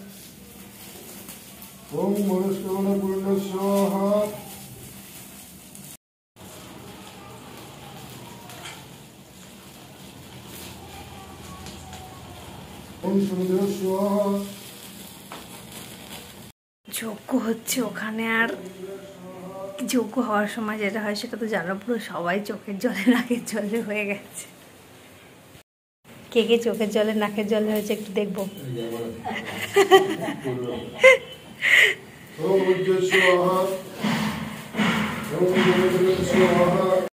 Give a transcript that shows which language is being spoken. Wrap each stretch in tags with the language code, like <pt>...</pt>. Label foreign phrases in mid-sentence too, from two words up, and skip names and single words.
<sa>ओम मनस्करण पूर्ण स्वाहा ओम सूर्य स्वाहा।</sa> <bn>যজ্ঞ হচ্ছে ওখানে, আর যজ্ঞ হওয়ার সময় যেটা হয় সেটা তো জানো, পুরো সবাই চোখের জলে নাকের জলে হয়ে গেছে। কে কে চোখের জলে নাকের জলে হয়েছে একটু দেখবো।</bn> <sa>ओम उज्जव स्वाहा ओम जगत स्वाहा</sa>